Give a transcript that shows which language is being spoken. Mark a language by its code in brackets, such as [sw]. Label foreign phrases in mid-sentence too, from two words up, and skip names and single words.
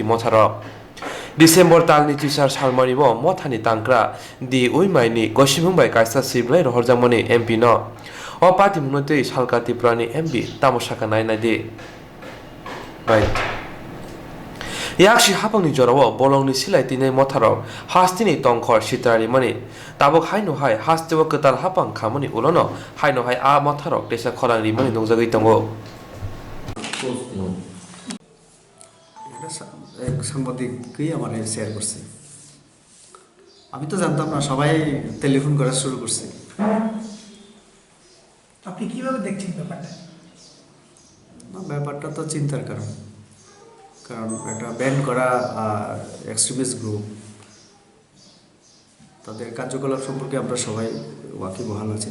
[trp] motharo December talni tisar salmani bo mothani tangkra di uimaini goshimung bai kaisa Sribalai rohorjamani MP no o party munotei salka Tripurani MP tamosaka nainai de right yakshi hapangni jorao bolongni silai tinai motharo hastini tongkhor sitarari mani tabok haino hai hastewa ketal hapang khamani ulono haino hai a motharo desa khorangri mani dongjagai tongo [bn] এক সাংবাদিকই আমাদের শেয়ার করছে। আমি তো জানতাম না, সবাই টেলিফোন করা শুরু করছে। আপনি কিভাবে দেখছেন ব্যাপারটা? না, ব্যাপারটা তো চিন্তার কারণ, কারণ একটা ব্যান করা [en] extremist group, [bn] তাদের কার্যকলাপ সম্পর্কে আমরা সবাই ওয়াকিবহাল আছি।